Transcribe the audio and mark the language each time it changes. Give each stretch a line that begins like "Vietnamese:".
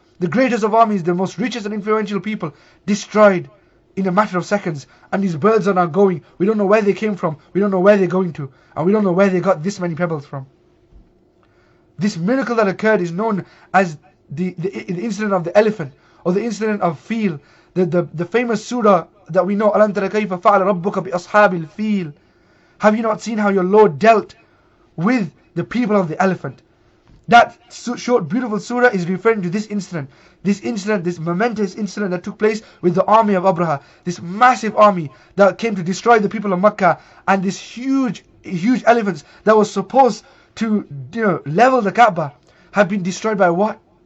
English: The greatest of armies, the most richest and influential people, destroyed in a matter of seconds. And these birds are now going. We don't know where they came from. We don't know where they're going to. And we don't know where they got this many pebbles from. This miracle that occurred is known as the incident of the elephant, or the incident of Feel. The famous surah that we know,
Arabic: أَلَمْ تَرَ كَيْفَ فَعَلَ رَبُّكَ بِأَصْحَابِ الْفِيلِ.
English: Have you not seen how your Lord dealt with the people of the elephant? That short, beautiful surah is referring to this incident. This momentous incident that took place with the army of Abraha. This massive army that came to destroy the people of Mecca. And this huge elephants that was supposed to level the Kaaba have been destroyed by what?